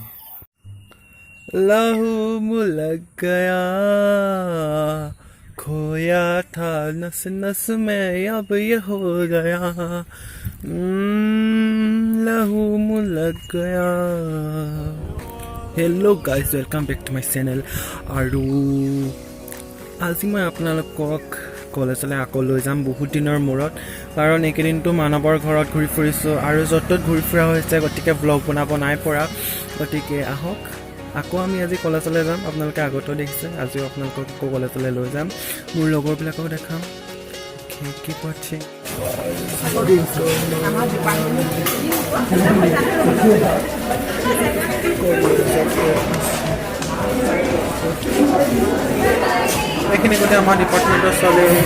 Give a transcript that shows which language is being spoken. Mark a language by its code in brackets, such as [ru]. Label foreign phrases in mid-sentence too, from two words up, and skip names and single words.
[hi] लहू मुलक गया खोया था नस नस में अब ये हो गया लहू मुलक गया [en] hello guys welcome back to my channel [as] আৰু আজি মই আপোনালোকক কলেজলৈ আকৌ লৈ যাম বহুত দিনৰ মূৰত কাৰণ এইকেইদিনটো মানৱৰ ঘৰত ঘূৰি ফুৰিছোঁ আৰু য'ত ত'ত ঘূৰি ফুৰা হৈছে গতিকে ব্লগ বনাব নাই পৰা গতিকে আহক আকৌ আমি আজি কলেজলৈ যাম আপোনালোকে আগতেও দেখিছে আজিও আপোনালোকক আকৌ কলেজলৈ লৈ যাম মোৰ লগৰবিলাকক দেখাম কি পাচ্ছে এইখিনি গোটেই আমাৰ ডিপাৰ্টমেণ্টৰ চলে